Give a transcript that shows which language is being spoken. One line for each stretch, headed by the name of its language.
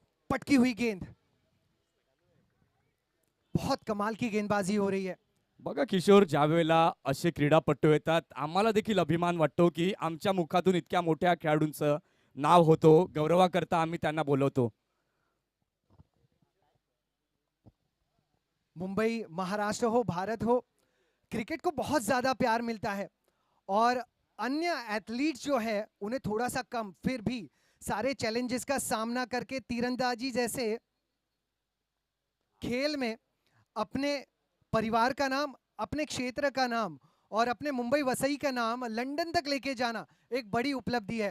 Hindi: पटकी हुई गेंद, बहुत कमाल की गेंदबाजी हो रही है.
Marathi: बघा किशोर, ज्या वेळेला असे क्रीडापटू येतात आम्हाला देखील अभिमान वाटतो की आमच्या मुखातून इतक्या मोठ्या खेळाडूंचं नाव होतो, गौरवाकरता आम्ही त्यांना बोलवतो.
Hindi: मुंबई, महाराष्ट्र हो, भारत हो, क्रिकेट को बहुत ज्यादा प्यार मिलता है और अन्य एथलीट्स जो है उन्हें थोड़ा सा कम, फिर भी सारे चैलेंजेस का सामना करके तीरंदाजी जैसे खेल में अपने परिवार का नाम, अपने क्षेत्र का नाम और अपने मुंबई वसई का नाम लंदन तक लेके जाना एक बड़ी उपलब्धि है.